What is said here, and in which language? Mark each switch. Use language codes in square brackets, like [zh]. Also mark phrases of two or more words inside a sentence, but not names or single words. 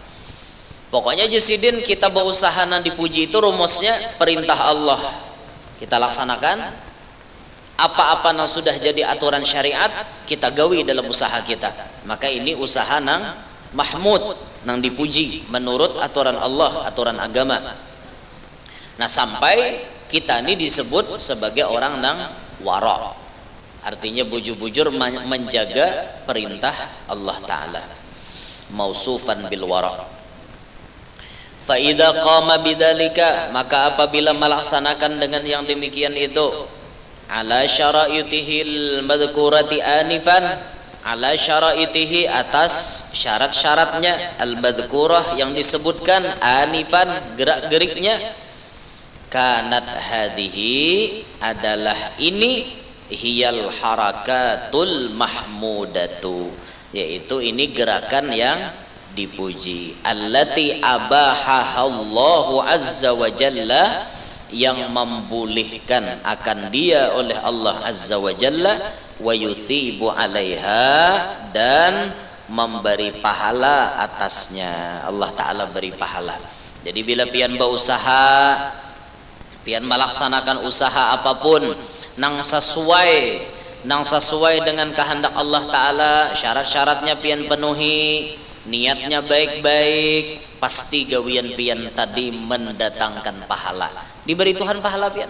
[bjn] Pokoknya Jasidin kita berusaha nang dipuji itu rumusnya perintah Allah kita laksanakan, apa-apa yang sudah jadi aturan syariat kita gawi dalam usaha kita, maka ini usaha nang mahmud, nang dipuji menurut aturan Allah, aturan agama. Nah sampai kita ini disebut sebagai orang nang wara, artinya bujur-bujur menjaga perintah Allah Ta'ala, [ar] موصوفا بالورع. فإذا قام بذلك, [bjn] maka apabila melaksanakan dengan yang demikian itu, [ar] على شرائطه المذكورة آنفا, على شرائطه [bjn] atas syarat-syaratnya [ar] المذكورة [bjn] yang disebutkan anifan gerak-geriknya, [ar] كانت هذه [bjn] adalah ini [ar] هي الحركة المحمودة, [bjn] yaitu ini gerakan yang dipuji, [ar] التي أباحها الله عز وجل, [bjn] yang membolehkan akan dia oleh Allah [ar] عز وجل, ويثيب عليها, [bjn] dan memberi pahala atasnya. Allah Ta'ala beri pahala. Jadi bila pian berusaha, pian melaksanakan usaha apapun nang sesuai dengan kehendak Allah Ta'ala, syarat-syaratnya pian penuhi, niatnya baik-baik, pasti gawian pian tadi mendatangkan pahala, diberi Tuhan pahala pian.